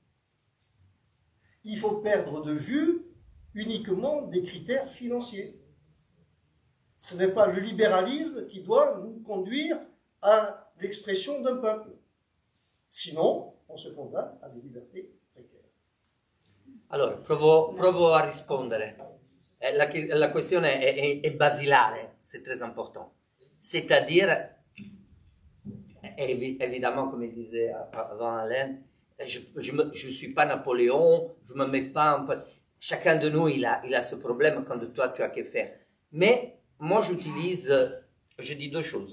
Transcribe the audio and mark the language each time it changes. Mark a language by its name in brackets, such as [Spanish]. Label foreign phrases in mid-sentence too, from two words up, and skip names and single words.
[French] Il faut perdre de vue uniquement des critères financiers. Ce n'est pas le libéralisme qui doit nous conduire à l'expression d'un peuple. Sinon, on se condamne à des libertés précaires. [Italian] Allora, provo a rispondere. La questione è basilare, [French] c'est très important. C'est-à-dire, évidemment, comme il disait avant Alain, je ne suis pas Napoléon, je ne me mets pas un peu... Chacun de nous, il a ce problème quand toi, tu as que faire. Mais moi, je dis deux choses.